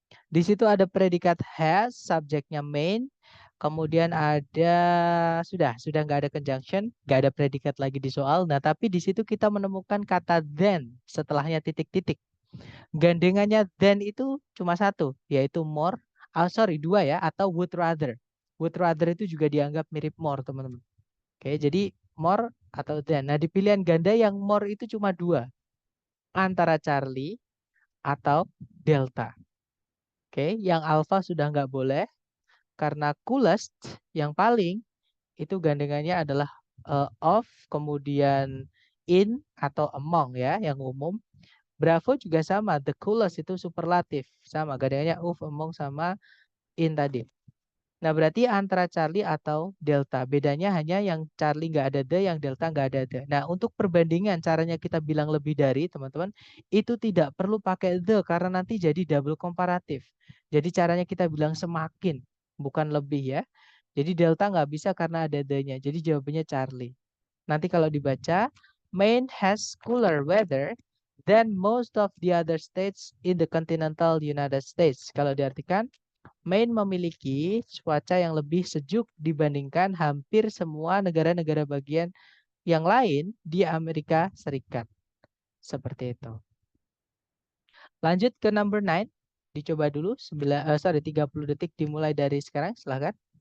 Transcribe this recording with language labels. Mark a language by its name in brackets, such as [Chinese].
[Indonesian] Di situ ada predikat has, subjeknya main. Kemudian ada sudah nggak ada conjunction, nggak ada predikat lagi di soal. Nah, tapi di situ kita menemukan kata then setelahnya titik-titik. Gandengannya then itu cuma satu, yaitu more. Sorry, dua ya, atau would rather. Would rather itu juga dianggap mirip more, teman-teman. Oke, jadi more atau than. Nah, di pilihan ganda yang more itu cuma dua. Antara Charlie atau Delta. Oke, yang alpha sudah nggak boleh. Karena coolest, yang paling, itu gandengannya adalah of, kemudian in atau among ya, yang umum. Bravo juga sama, the coolest itu superlatif. Sama, gandengannya of, among, sama in tadi. Nah, berarti antara Charlie atau Delta. Bedanya hanya yang Charlie nggak ada the, yang Delta nggak ada the. Nah, untuk perbandingan caranya kita bilang lebih dari, teman-teman, itu tidak perlu pakai the, karena nanti jadi double komparatif. Jadi caranya kita bilang semakin, bukan lebih ya. Jadi Delta nggak bisa karena ada the-nya. Jadi jawabannya Charlie. Nanti kalau dibaca, [English] Maine has cooler weather than most of the other states in the continental United States. [Indonesian] Kalau diartikan, Maine memiliki cuaca yang lebih sejuk dibandingkan hampir semua negara-negara bagian yang lain di Amerika Serikat. Seperti itu. Lanjut ke number 9. Dicoba dulu 30 detik dimulai dari sekarang, silahkan.